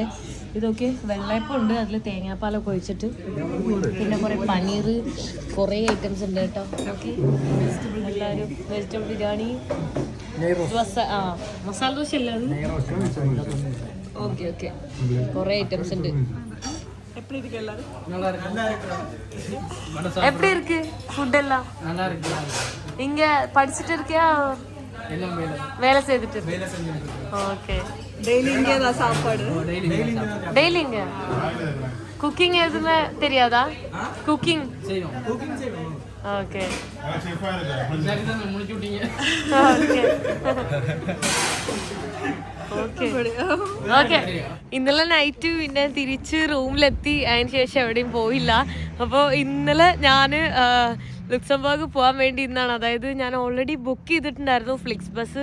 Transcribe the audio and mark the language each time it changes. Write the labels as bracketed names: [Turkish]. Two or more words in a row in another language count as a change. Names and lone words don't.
[Malayalam] ഇതൊക്കെ വെള്ളയപ്പം ഉണ്ട്, അതിൽ തേങ്ങാപ്പാലൊക്കെ ഒഴിച്ചിട്ട്, പിന്നെ കുറേ പനീർ, കുറേ ഐറ്റംസ് ഉണ്ട് കേട്ടോ. ഓക്കെ, എല്ലാവരും വെജിറ്റബിൾ ബിരിയാണി, മസാല ദോശ അല്ല അത്. [English] okay okay, [Malayalam] കുറേ ഐറ്റംസ് ഉണ്ട്. [Tamil] எப்படி இருக்கு ஃபுட் எல்லாம்? இங்க படிச்சுட்டு இருக்கியா, வேலை செய்துட்டு? ஓகே, டெய்லி இங்கே தான் சாப்பாடு. டெய்லி இங்க குக்கிங் எதுவுமே தெரியாதா? [English] cooking okay okay. [Malayalam] ഇന്നലെ നൈറ്റ് പിന്നെ തിരിച്ച് റൂമിലെത്തി, അതിന് ശേഷം എവിടെയും പോയില്ല. അപ്പോൾ ഇന്നലെ ഞാൻ ലുക്സംബർഗ് പോകാൻ വേണ്ടി ഇന്നാണ്, അതായത് ഞാൻ ഓൾറെഡി ബുക്ക് ചെയ്തിട്ടുണ്ടായിരുന്നു ഫ്ലിക്സ് ബസ്.